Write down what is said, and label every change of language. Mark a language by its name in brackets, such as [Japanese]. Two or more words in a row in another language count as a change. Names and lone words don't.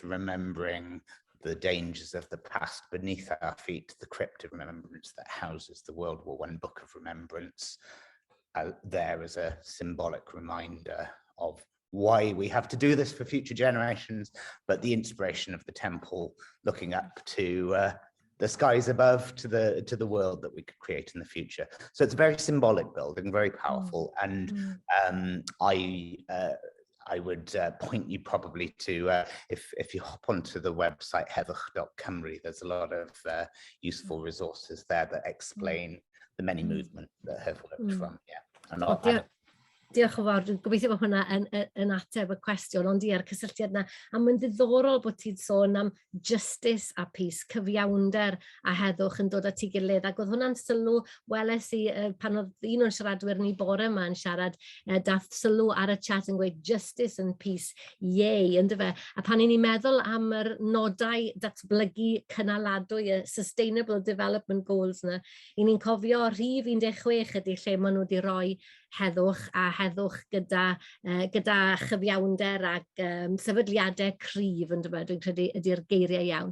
[English] remembering the dangers of the past beneath our feet, the crypt of remembrance that houses the World War I Book of Remembrance, there as a symbolic reminder of why we have to do this for future generations, but the inspiration of the temple looking up to the skies above, to the world that we could create in the future. So it's a very symbolic building, very powerful, and I would point you probably to, if you hop onto the website heddwch.cymru, there's a lot of useful resources there that explain the many movements that have worked from. Yeah. [Welsh] Diolch yn fawr, dwi'n gobeithio bod hwnna yn ateb y cwestiwn, ond i'r cysylltiad yna, a mae'n ddiddorol bod ti'n sôn am justice a peace, cyfiawnder a heddwch yn dod at ei gilydd, ac oedd hwnna'n sylw weles i pan oedd un o'n siaradwyr ni bore yma yn siarad, dath sylw ar y chat yn gweud [English] justice and peace, yay, [Welsh] ynddo fe, a pan i ni'n meddwl am yr nodau datblygu cynaladwy, y [English] Sustainable Development Goals [Welsh] yna, i ni'n cofio rhif 16 ydy lle maen nhw wedi rhoi heddwch a heddwch gyda chyfiawnder ac sefydliadau cryf, dwi'n credu ydy'r geiriau iawn.